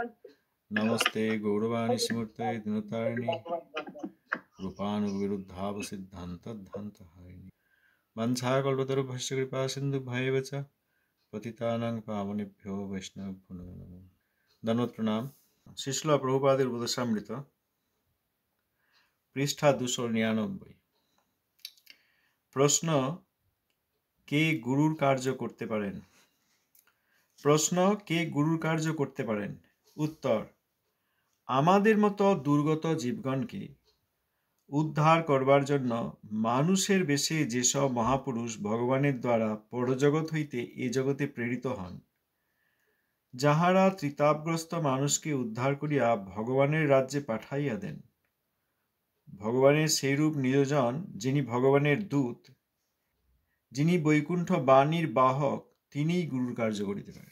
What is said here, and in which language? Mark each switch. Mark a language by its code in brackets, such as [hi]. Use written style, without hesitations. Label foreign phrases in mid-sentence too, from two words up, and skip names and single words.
[sa] नमस्ते गौरवाणी स्मूर्तये दिनतारिणि रूपानुविरुद्धाव सिद्धान्तध्वन्तहारिणि वंशाकल्पतरुभ्यश्च कृपा सिन्धुभ्येव च पतितानां पावनेभ्यो वैष्णवेभ्यो नमो नमः। दंडवत प्रणाम। [bn] শিশলা প্রভুপাদের উপদেশামৃত পৃষ্ঠা 299। প্রশ্ন, কে গুরুর কার্য করতে পারেন? প্রশ্ন, কে গুরুর কার্য করতে পারেন? উত্তর, আমাদের মতো দুর্গত জীবগণকে উদ্ধার করবার জন্য মানুষের বেশে যেসব মহাপুরুষ ভগবানের দ্বারা পরজগৎ হইতে এ জগতে প্রেরিত হন, যাহারা ত্রিতাপগ্রস্ত মানুষকে উদ্ধার করিয়া ভগবানের রাজ্যে পাঠাইয়া দেন, ভগবানের সেইরূপ নিয়োজন যিনি ভগবানের দূত, যিনি বৈকুণ্ঠ বাণীর বাহক, তিনিই গুরুর কার্য করিতে পারেন।